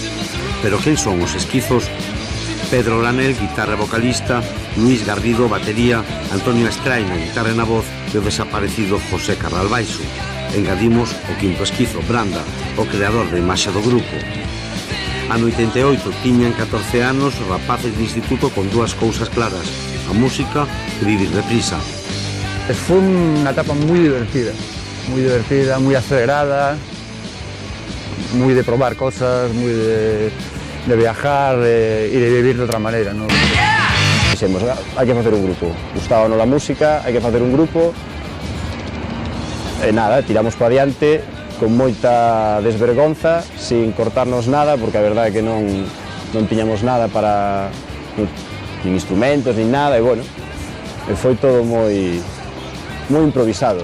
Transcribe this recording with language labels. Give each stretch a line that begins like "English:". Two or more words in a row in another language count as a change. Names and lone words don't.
Galician: Pero quen son os Esquizos? Pedro Granel, guitarra vocalista, Luis Garrido, batería, Antonio Estraina, guitarra na voz e o desaparecido José Carral baixo. Engadimos o quinto esquizo, Branda, o creador da imaxe do grupo. Ano 88 tiñan 14 anos, rapaces de instituto con dúas cousas claras, a música e vivir deprisa.
Spanish: Fue una etapa muy divertida, muy acelerada, muy de probar cosas, muy de viajar y de vivir de otra manera, ¿no?
Galician: Dixemos, hai que facer un grupo, gustábanos a música, hai que facer un grupo, e nada, tiramos para adiante con moita desvergonza,
Spanish: sin cortarnos
Galician: nada, porque a verdade é que non tiñamos nada para, nin instrumentos, nin nada, e bueno, foi todo moi improvisado.